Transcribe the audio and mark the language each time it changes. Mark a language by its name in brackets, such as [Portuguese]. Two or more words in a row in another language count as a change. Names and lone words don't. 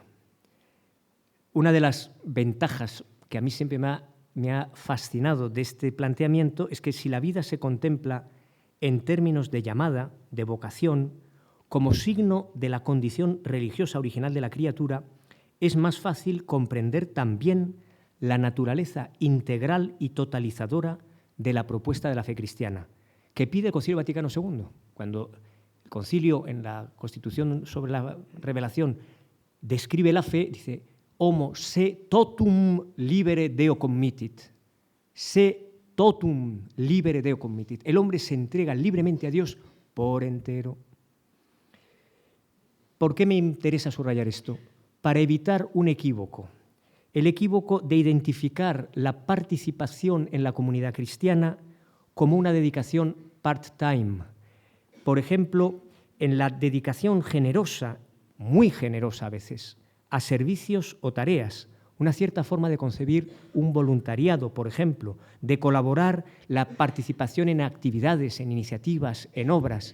[Spanish] Una de las ventajas que a mí siempre me ha fascinado de este planteamiento es que si la vida se contempla en términos de llamada, de vocación, como signo de la condición religiosa original de la criatura, es más fácil comprender también la naturaleza integral y totalizadora de la propuesta de la fe cristiana, que pide el Concilio Vaticano II. Cuando el Concilio, en la Constitución sobre la Revelación, describe la fe, dice: [Latin] Homo se totum libere Deo committit. Se totum libere Deo committit. [Spanish] El hombre se entrega libremente a Dios por entero. ¿Por qué me interesa subrayar esto? Para evitar un equívoco. El equívoco de identificar la participación en la comunidad cristiana como una dedicación part-time. Por ejemplo, en la dedicación generosa, muy generosa a veces, a servicios o tareas, una cierta forma de concebir un voluntariado, por ejemplo, de colaborar la participación en actividades, en iniciativas, en obras.